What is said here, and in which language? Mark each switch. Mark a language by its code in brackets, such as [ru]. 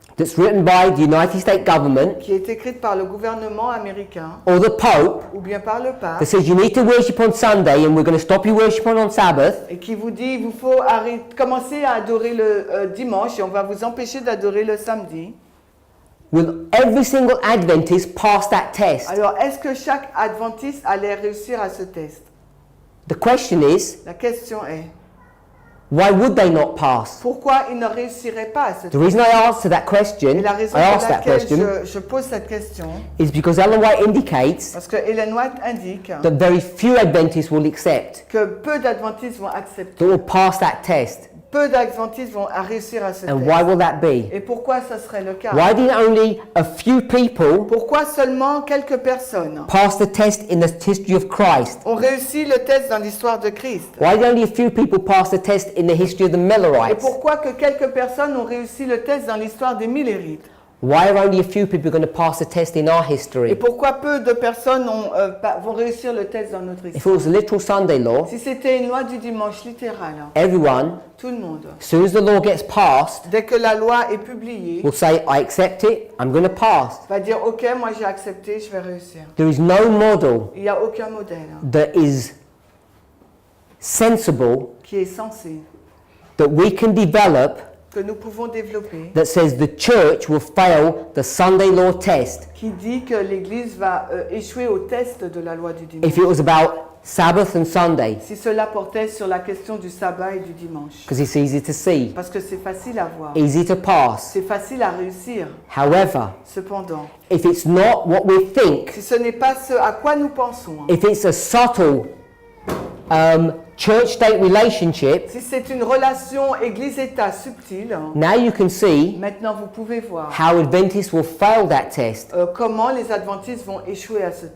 [en] that's written by the United States government [fr] qui est écrite par le gouvernement américain [en] or the Pope [fr] ou bien par le [en] that [fr] pape [en] says you need to worship on Sunday and we're going to stop you worshiping on Sabbath, [fr] et qui vous dit il vous faut commencer à adorer le dimanche et on va vous empêcher d'adorer le samedi. [en] will every single Adventist pass that test? [fr] Alors, est-ce que chaque adventiste allait réussir à ce test? [en] The question is, [fr] La question est, [en] why would they not pass? [fr] pourquoi ils ne réussiraient pas à ce [en] The [fr] test? [en] reason I answer that [fr] Et [en] question, [fr] la raison [en] I [fr] pour [en] ask that [fr] laquelle [en] question, [fr] je pose cette question, [en] is because Ellen White indicates [fr] parce que Ellen White indique [en] that very few Adventists will accept, [fr] que peu d'adventistes vont accepter, [en] that will pass that test. [fr] peu d'adventistes vont réussir à ce [en] And [fr] test. [en] why will that be? [fr] Et pourquoi ça serait le cas? [en] Why did only a few people [fr] Pourquoi seulement quelques personnes [en] pass the test in the history of Christ? [fr] ont réussi le test dans l'histoire de Christ? [en] Why did only a few people pass the test in the history of the [fr] Et [en] Millerites? [fr] pourquoi que quelques personnes ont réussi le test dans l'histoire des Millérites? [en] Why are only a few people going to pass the test in our [fr] Et [en] history? [fr] pourquoi peu de personnes vont réussir le test dans notre [en] If [fr] histoire? [en] it was a literal Sunday law, [fr] Si c'était une loi du dimanche littérale, [en] everyone, [fr] tout le monde, [en] as soon as the law gets passed, [fr] dès que la loi est publiée, [en] will say, I accept it, I'm going to pass. [fr] va dire ok, moi j'ai accepté, je vais réussir. [en] There is no model [fr] Il n'y a aucun modèle [en] that is sensible [fr] qui est censé, [en] that we can develop [fr] que nous pouvons développer, [en] that says the church will fail the Sunday law test [fr] qui dit que l'Église va échouer au test de la loi du dimanche. [en] if it was about Sabbath and Sunday, [fr] Si cela portait sur la question du sabbat et du dimanche. [en] because it's easy to see, [fr] Parce que c'est facile à voir. [en] easy to pass. [fr] C'est facile à réussir. [en] However, [fr] Cependant, [en] if it's not what we think, [fr] si ce n'est pas ce à quoi nous pensons, [en] if it's a subtle church-state relationship, [fr] si c'est une relation Église-État subtile, [en] now you can see [fr] maintenant vous pouvez voir [en] how Adventists will fail that test. [fr] comment les adventistes vont échouer à ce test.